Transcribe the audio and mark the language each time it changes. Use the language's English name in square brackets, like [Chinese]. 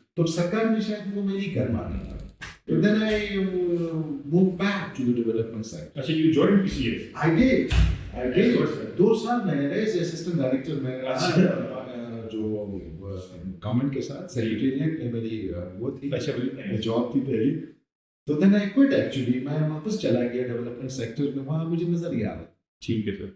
[Urdu] تو سرکار نے شاید وہ میں نہیں کر پانا. [English] تو then I moved back to the development side. اچھا, you joined PCS? I did. [Urdu] 2 سال میں نے ایز اسسٹنٹ ڈائریکٹر میں رہا, جو گورنمنٹ کے ساتھ سیکریٹریٹ میں میری وہ تھی جاب تھی پہلی. تو [English] then I quit actually, [Urdu] میں واپس چلا گیا ڈیولپمنٹ سیکٹر میں, وہاں مجھے نظر نہیں آ رہا. ٹھیک ہے سر.